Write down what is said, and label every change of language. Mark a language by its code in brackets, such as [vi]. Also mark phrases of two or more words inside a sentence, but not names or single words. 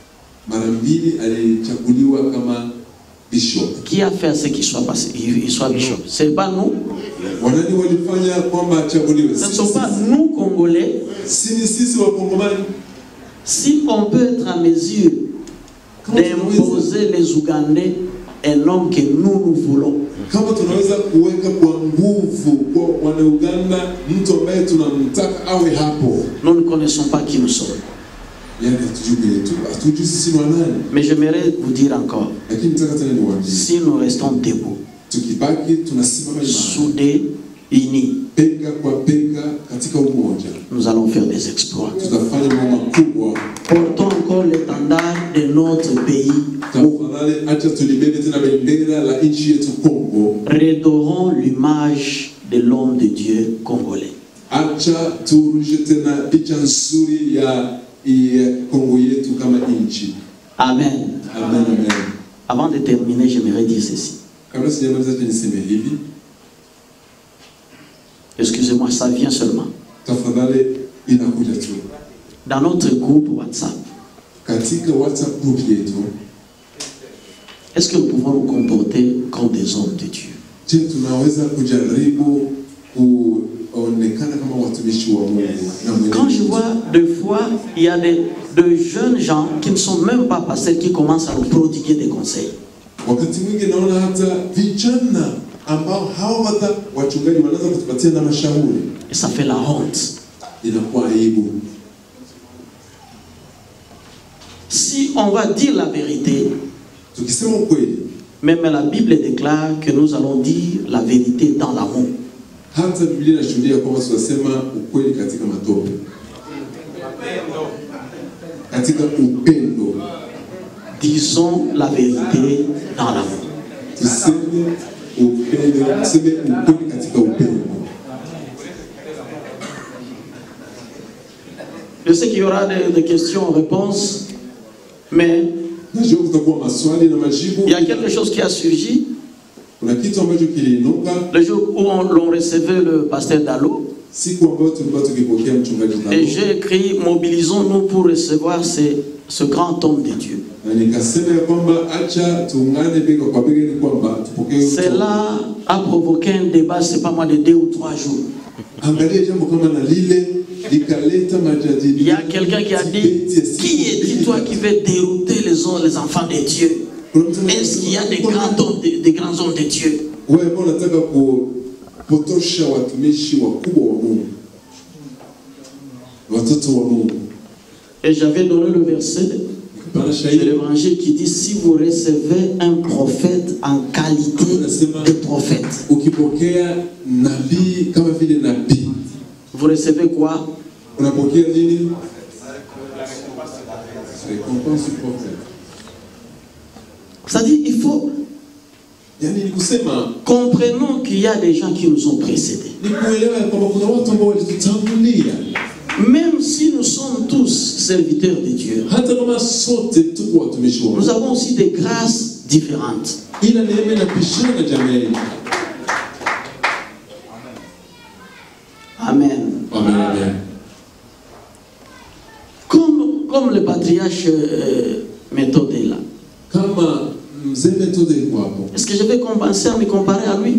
[fr] Qui a fait à ce qu'il soit passé, il soit bishop? Ce n'est pas nous. Ce ne sont pas nous Congolais. Si on peut être en mesure d'imposer les Ougandais un homme que nous voulons. [sw] Kama tunaweza kuweka kwa nguvu kwa Wanauganda mtu ambaye tunamtaka awe hapo. [fr] Nous ne connaissons pas qui nous sommes. [sw] Yani hatujui sisi ni nani. [fr] Mais j'aimerais vous dire encore, [sw] Lakini nataka tena niwaambie. [fr] si nous restons debout, [sw] Tukibaki tunasimama imara. [fr] soudés, unis, [sw] Pega kwa pega katika umoja. [fr] nous allons faire des exploits. [sw] Tutafanya mambo makubwa. [fr] Portons encore l'étendard de notre pays. [sw] Tafadhali acha tulibebe tena bendera la nchi yetu Kongo. [fr] Redorons l'image de l'homme de Dieu congolais. [sw] Acha turudishe tena picha nzuri ya Kongo yetu kama nchi. Amen. Amen, amen. [fr] Avant de terminer, j'aimerais dire ceci. [sw] Kabla sijamaliza niseme hivi. [fr] Excusez-moi, ça vient seulement. [sw] Tafadhali inakuja tu. [fr] Dans notre groupe WhatsApp, [sw] Katika WhatsApp group yetu, [fr] est-ce que nous pouvons nous comporter comme des hommes de Dieu? [sw] je tunaweza kujaribu kuonekana kama watumishi wa Mungu na Mungu. [fr] Quand je vois deux fois, il y a de jeunes gens qui ne sont même pas pasteurs qui commencent à nous prodiguer des conseils. [sw] Wakati mwingi naona hata vijana ambao hao hata wachungaji wanaanza kutupatia na mashauri. [fr] Et ça fait la honte. [sw] Inakuwa aibu. [fr] Si on va dire la vérité, [sw] Tukisema ukweli, [fr] même la Bible déclare que nous allons dire la vérité dans l'amour. [sw] hata Biblia inashuhudia kwamba tunasema ukweli katika matope. Katika upendo. [fr] Disons la vérité dans l'amour. [sw] Tuseme upendo, tuseme ukweli katika upendo. [fr] Je sais qu'il y aura des questions-réponses, mais [sw] Najua kutakuwa maswali na majibu. [fr] il y a quelque chose qui a surgi [sw] Kuna kitu ambacho kiliinuka [fr] le jour où l'on recevait le pasteur Dalo. [sw] siku ambayo tulikuwa tukipokea mchungaji [fr] Et Dalo. j'ai écrit, mobilisons-nous pour recevoir ce grand homme de Dieu. [sw] Na nikasema ya kwamba acha tuungane bega kwa bega ili kwamba tupokee. [fr] Cela a provoqué un débat, c'est pas moins de 2 ou 3 jours. [sw] Angalia jambo kama na lile likaleta majadiliano. [fr] Il y a quelqu'un qui a dit, qui est-il toi qui veut dérouter les enfants de Dieu? Est-ce qu'il y a des grands hommes de Dieu? [sw] Wewe mbona unataka kupotosha watumishi wakubwa wa Mungu? Watoto wa Mungu. [fr] Et j'avais donné le verset de l'évangile qui dit, si vous recevez un prophète en qualité de prophète, [sw] Ukipokea nabii kama vile nabii, [fr] vous recevez quoi? [sw] unapokea nini? [fr] Récompense du prophète. C'est-à-dire, il faut [sw] Yani ni kusema [fr] comprenons qu'il y a des gens qui nous ont précédés. [sw] ni kuelewa kwamba kuna watu ambao walitutangulia. [fr] Même si nous sommes tous serviteurs de Dieu, [sw] Hata kama sote tuko watumishi wa [fr] nous [sw] Mungu. [fr] avons aussi des grâces différentes. [sw] Ila neema inapishana jamii. Amen. Amen, amen. [fr] Comme le patriarche Méthode est là. [sw] Kama mzee Methode yuko hapo. [fr] Est-ce que je vais commencer à me comparer à lui?